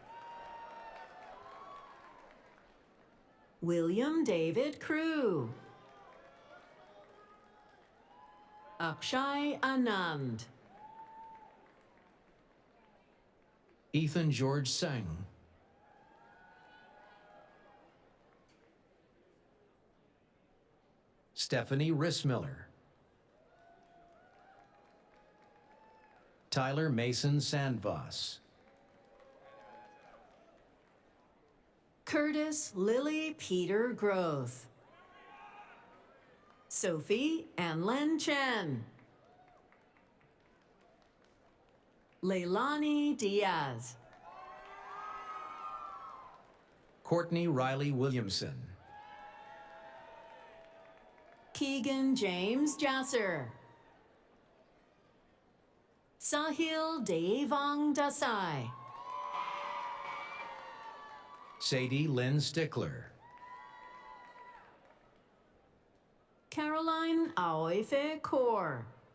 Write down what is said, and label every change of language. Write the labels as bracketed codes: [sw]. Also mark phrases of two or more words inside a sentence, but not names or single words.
[en] William David Crew. Akshay Anand. Ethan George Singh. Stephanie Rissmiller. Tyler Mason Sandvoss. Curtis Lily Peter Groth. Sophie Anlen Chen. Leilani Diaz. Courtney Riley Williamson. Keegan James Jasser. Sahil Devang Desai. Sadie Lynn Stickler. Caroline Aoife Kaur.